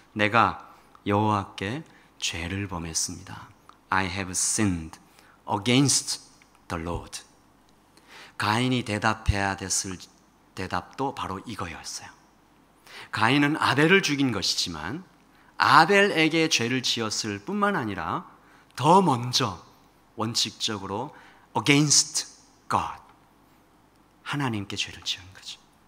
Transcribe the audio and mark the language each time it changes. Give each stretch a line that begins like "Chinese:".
Korean: 내가 여호와께 죄를 범했습니다.
English: I have sinned against the Lord.
Korean: 가인이 대답해야 됐을 대답도 바로 이거였어요. 가인은 아벨을 죽인 것이지만 아벨에게 죄를 지었을 뿐만 아니라 더 먼저 원칙적으로 against God, 하나님께 죄를 지은 거죠.